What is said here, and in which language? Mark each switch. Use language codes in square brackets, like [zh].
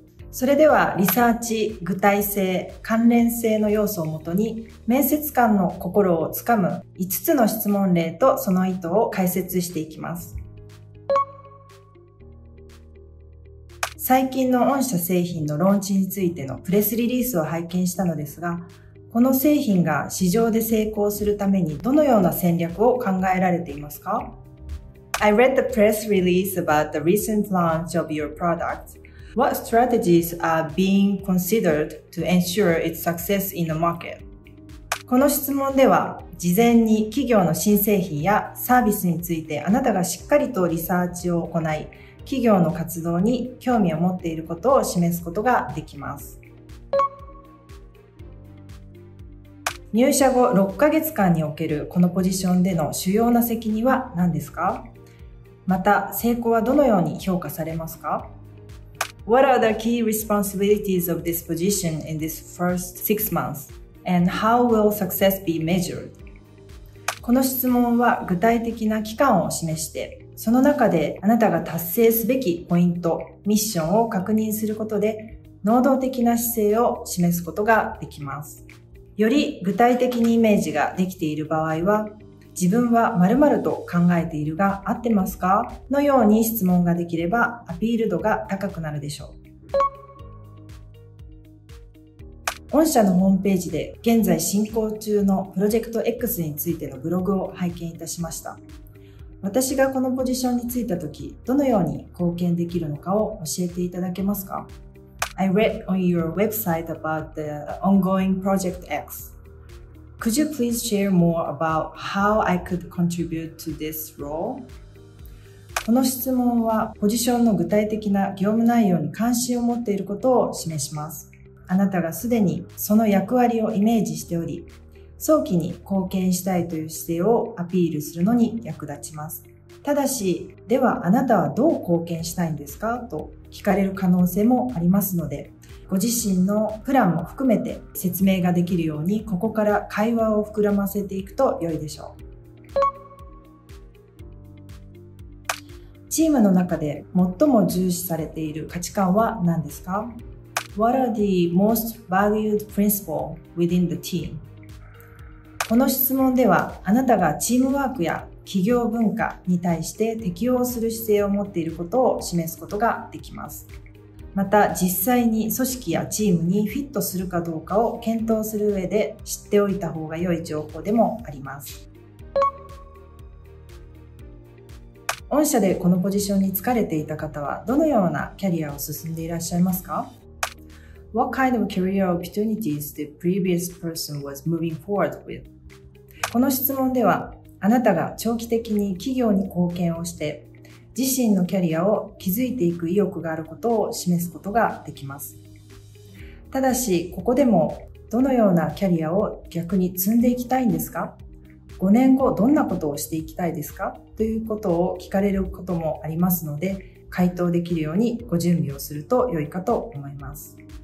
[ja] それではリサーチ、具体性、関連性の要素をもとに面接官の心をつかむ5つの質問例とその意図を解説していきます。最近の御社製品のローンチについてのプレスリリースを拝見したのですが、この製品が市場で成功するためにどのような戦略を考えられていますか？ [en] I read the press release about the recent launch of your product.What strategies are being considered to ensure its success in the market? [ja] この質問では、事前に企業の新製品やサービスについてあなたがしっかりとリサーチを行い、企業の活動に興味を持っていることを示すことができます。入社後6ヶ月間におけるこのポジションでの主要な責任は何ですか？また、成功はどのように評価されますか？ [en] What are the key responsibilities of this position in this first 6 months? And how will success be measured? [ja] この質問は具体的な期間を示して、その中であなたが達成すべきポイント、ミッションを確認することで、能動的な姿勢を示すことができます。より具体的にイメージができている場合は、自分は〇〇と考えているが合ってますかのように質問ができればアピール度が高くなるでしょう。御社のホームページで現在進行中のプロジェクト X についてのブログを拝見いたしました。私がこのポジションに就いたとき、どのように貢献できるのかを教えていただけますか？ [en] I read on your website about the ongoing Project X. Could you please share more about how I could contribute to this role? [ja] この質問はポジションの具体的な業務内容に関心を持っていることを示します。あなたがすでにその役割をイメージしており、早期に貢献したいという姿勢をアピールするのに役立ちます。ただし、ではあなたはどう貢献したいんですかと聞かれる可能性もありますので、ご自身のプランも含めて説明ができるように、ここから会話を膨らませていくと良いでしょう。チームの中で最も重視されている価値観は何ですか？ [en] What are the most valued principles within the team? [ja] この質問では、あなたがチームワークや企業文化に対して適応する姿勢を持っていることを示すことができます。また、実際に組織やチームにフィットするかどうかを検討する上で知っておいた方が良い情報でもあります。御社でこのポジションに就かれていた方は、どのようなキャリアを進んでいらっしゃいますか？ [en] What kind of career opportunities the previous person was moving forward with? [ja] この質問では、あなたが長期的に企業に貢献をして、自身のキャリアを築いていく意欲があることを示すことができます。ただし、ここでもどのようなキャリアを逆に積んでいきたいんですか？5年後どんなことをしていきたいですかということを聞かれることもありますので、回答できるようにご準備をすると良いかと思います。